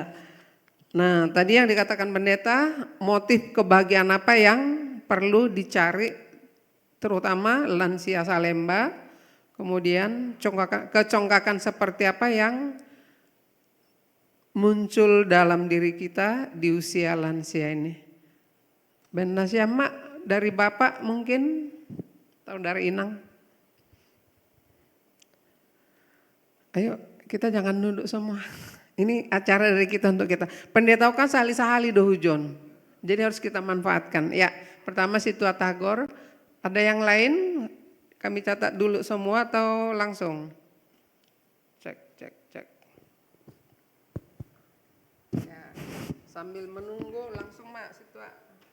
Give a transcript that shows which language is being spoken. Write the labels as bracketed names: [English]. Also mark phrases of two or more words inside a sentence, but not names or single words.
[Indonesian] Nah tadi yang dikatakan pendeta, motif kebahagiaan apa yang perlu dicari, terutama lansia Salemba, kemudian kecongkakan seperti apa yang muncul dalam diri kita di usia lansia ini. Ben Nasya Mak, dari Bapak mungkin, atau dari Inang. Ayo. Kita jangan duduk semua. Ini acara dari kita untuk kita. Pendeta kan [Batak Simalungun] sahali-sahali dohujon. [Indonesian] Jadi harus kita manfaatkan. Ya, pertama Situa Tagor. Ada yang lain? Kami catat dulu semua atau langsung? Cek. Ya, sambil menunggu langsung Mak Situa.